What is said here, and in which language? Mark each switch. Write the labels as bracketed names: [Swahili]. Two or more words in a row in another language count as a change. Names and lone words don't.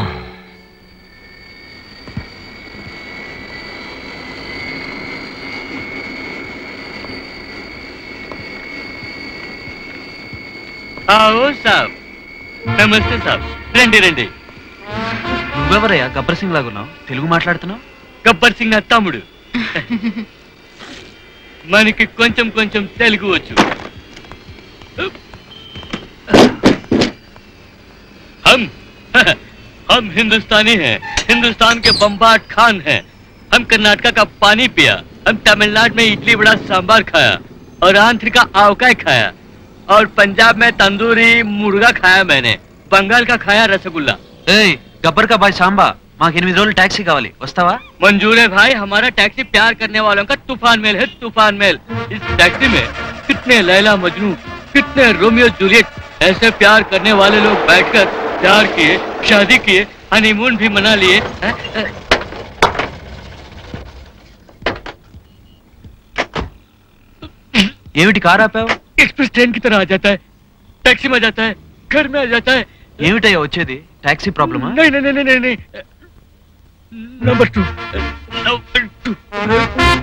[Telugu] సాబ్, నమస్తే సాబ్. రండి రండి. నువ్వెవరయ్యా గబ్బర్ సింగ్ లాగున్నావు? తెలుగు మాట్లాడుతున్నావు? గబ్బర్ సింగ్ నా తమ్ముడు. మనకి కొంచెం కొంచెం తెలుగు వచ్చు. [Hindi] हम हिंदुस्तानी हैं, हिंदुस्तान के बम्बाट खान हैं. हम कर्नाटका का पानी पिया, हम तमिलनाडु में इडली बड़ा सांबार खाया और आंध्र का आवकाय खाया और पंजाब में तंदूरी मुर्गा खाया मैंने. बंगाल का खाया रसगुल्ला. [Telugu] ఏయ్, గబ్బర్ [Hindi] का भाई [Telugu] సాంబా, మాకు 8 రోజులు టాక్సీ కావాలి, వస్తావా? [Hindi] मंजूर है भाई. हमारा टैक्सी प्यार करने वालों का तूफान मेल है, तूफान मेल. इस टैक्सी में कितने लैला मजनू, कितने रोमियो जूलियट, ऐसे प्यार करने वाले लोग बैठकर प्यार किए, शादी किए, हनीमून भी मना लिए. [Telugu] ఏమిటి కారు ఆపావు? [Hindi] एक्सप्रेस ट्रेन की तरह आ जाता है, टैक्सी में जाता है, घर में आ जाता है. [Telugu] ఏమిటయ్యా వచ్చేది? టాక్సీ ప్రాబ్లమా? [Hindi] नहीं नहीं नहीं नहीं नहीं. नंबर 2